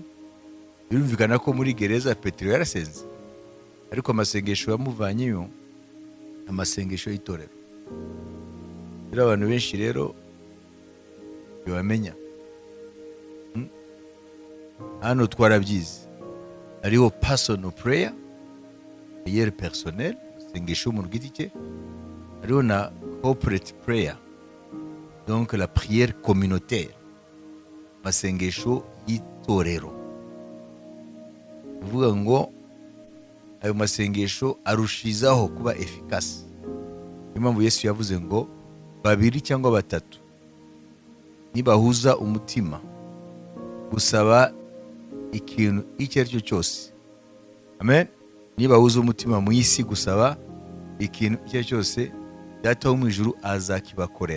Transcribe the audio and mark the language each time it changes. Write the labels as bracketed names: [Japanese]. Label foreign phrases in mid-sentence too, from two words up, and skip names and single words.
[Kinyarwanda] Birumvikana ko muri gereza Petero yarasenze, ariko amasengesho yamuvanyeyo amasengesho y'itorero. Rero abantu benshi rero bamenya, hano twarabyize, hariho [English] personal prayer, [French] prière personnelle, [Kinyarwanda] amasengesho y'umuntu giti cye, hariho na [English] corporate prayer, [French] donc la prière communautaire, [Kinyarwanda] amasengesho y'itorero. Uvuga ngo ayo masengesho arushizaho kuba efficace. Niyo mpamvu Yesu yavuze ngo babiri cyangwa batatu nibahuza umutima gusaba ikintu icyo ari cyo cyose, amen, nibahuza umutima mu isi gusaba ikintu icyo ari cyo cyose, Data wo mu ijuru azakibakorera.